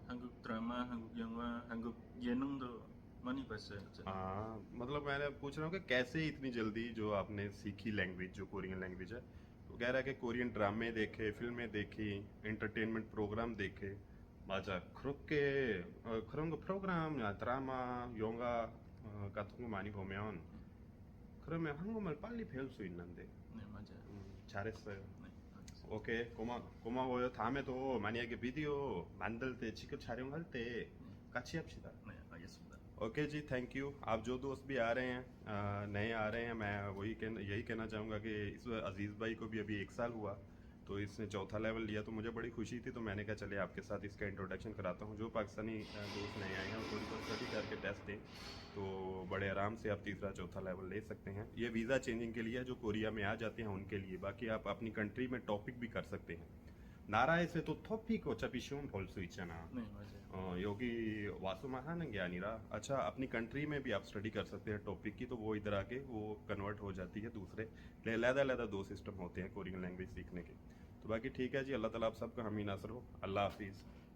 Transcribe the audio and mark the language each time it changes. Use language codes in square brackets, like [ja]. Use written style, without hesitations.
[ko] 한국 드라마, 한국 영화, 한국 예능도 많이 봤어요, 저는. [hi] मतलब मैंने पूछ रहा हूँ कि कैसे इतनी जल्दी जो आपने सीखी लैंग्वेज, जो कोरियन लैंग्वेज है। तो कह रहा है कि कोरियन ड्रामे देखे, फिल्में देखी, एंटरटेनमेंट प्रोग्राम देखे। [ko] 맞아. 그런 거 프로그램, 드라마, 영화 같은 거 많이 보면 그러면 한국말 빨리 배울 수 있는데. 네, 맞아요. 잘했어요. 네, 알겠습니다. 오케이, 고마워요. 다음에도 만약에 비디오 만들 때, 직접 촬영할 때 네, 같이 합시다। 네, 알겠습니다. [hi] Okay ji, thank you. आप जो दोस्त भी आ रहे हैं, नए आ रहे हैं, मैं यही कहना चाहूँगा कि इस अजीज़ भाई को भी अभी 1 साल हुआ, तो इसने चौथा लेवल लिया। तो मुझे बड़ी खुशी थी, तो मैंने कहा चले आपके साथ इसका इंट्रोडक्शन कराता हूँ। जो पाकिस्तानी दोस्त नए आए हैं वो थोड़ी बहुत स्टडी करके टेस्ट दें, तो बड़े आराम से आप तीसरा चौथा लेवल ले सकते हैं। ये वीज़ा चेंजिंग के लिए है, जो कोरिया में आ जाते हैं उनके लिए। बाकी आप अपनी कंट्री में टॉपिक भी कर सकते हैं। [ko] 나라에서 또 토픽 어차피 시험 볼 수 있잖아। 네, 맞아요. [hi] 여기 वासुमा [ko] 하는 게 아니라, [hi] अच्छा, अपनी कंट्री में भी आप स्टडी कर सकते हैं टॉपिक की। तो वो इधर आके वो कन्वर्ट हो जाती है दूसरे। लहदा 2 सिस्टम होते हैं कोरियन लैंग्वेज सीखने के। तो बाकी ठीक है जी, अल्लाह ताला आप सबका हामी नासर हो। अल्लाह हाफिज़।